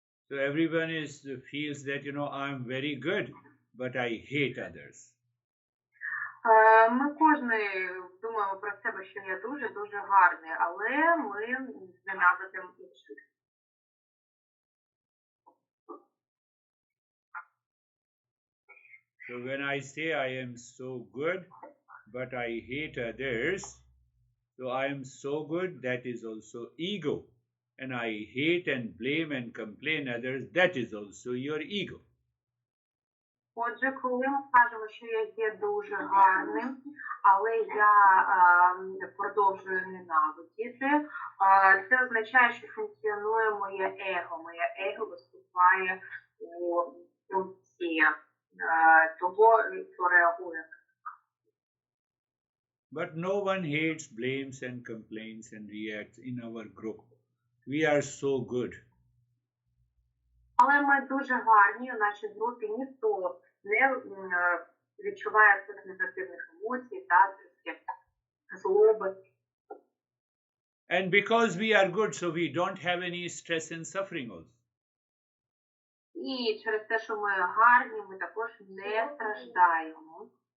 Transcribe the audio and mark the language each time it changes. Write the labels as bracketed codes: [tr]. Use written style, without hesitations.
[en] So everyone feels that, I'm very good, but I hate others. [uk] Ми кожен думаємо про себе, що я дуже гарний, але ми ненавидимо інших. [en] So when I say I am so good, but I hate others, so I am so good, that is also ego. And I hate and blame and complain others, that is also your ego. [uk] Отже, коли ми кажемо, що я є дуже гарним, але я продовжую ненавидіти, це означає, що функціонує моє его. Моє его виступає у функції того, хто реагує. [en] But no one hates, blames and complains and reacts in our group. We are so good. [uk] Але ми дуже гарні, у нашій групі ніхто не відчуває цих негативних емоцій, заздрості, злоби. [en] And because we are good, so we don't have any stress and suffering also. [uk] І через те, що ми гарні, ми також не страждаємо.